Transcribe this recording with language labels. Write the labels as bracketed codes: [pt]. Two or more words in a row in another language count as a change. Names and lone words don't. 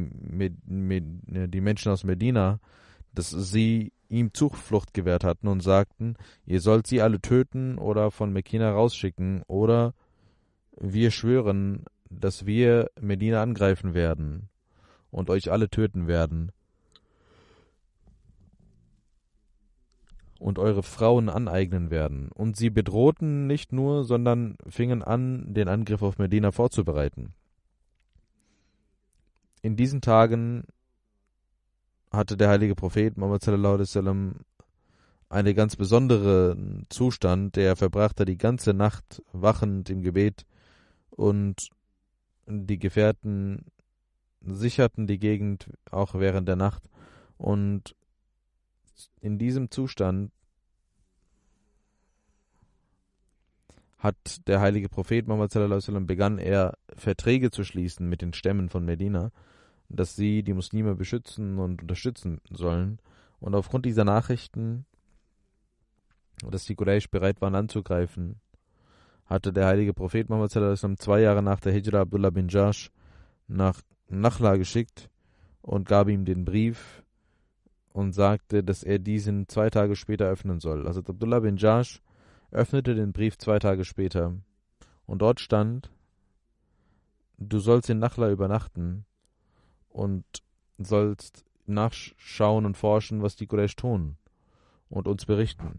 [de] Menschen aus Medina, dass sie ihm Zuflucht gewährt hatten und sagten, ihr sollt sie alle töten oder von Mekina rausschicken oder wir schwören, dass wir Medina angreifen werden und euch alle töten werden und eure Frauen aneignen werden. Und sie bedrohten nicht nur, sondern fingen an, den Angriff auf Medina vorzubereiten. In diesen Tagen hatte der heilige Prophet Muhammad [ar] صلى الله عليه وسلم [de] einen ganz besonderen Zustand, der verbrachte die ganze Nacht wachend im Gebet und die Gefährten sicherten die Gegend auch während der Nacht und in diesem Zustand hat der heilige Prophet Muhammad [ar] صلى الله عليه وسلم [de] begann er Verträge zu schließen mit den Stämmen von Medina, dass sie die Muslime beschützen und unterstützen sollen. Und aufgrund dieser Nachrichten, dass die Quraysh bereit waren anzugreifen, hatte der heilige Prophet Muhammad [ar] صلى الله عليه وسلم [de] 2 Jahre nach der Hijra Abdullah bin Jash nach Nakhla geschickt und gab ihm den Brief und sagte, dass er diesen 2 Tage später öffnen soll. Also Abdullah bin Jash öffnete den Brief 2 Tage später und dort stand, du sollst in Nakhla übernachten und sollst nachschauen und forschen, was die Quraysh tun und uns berichten.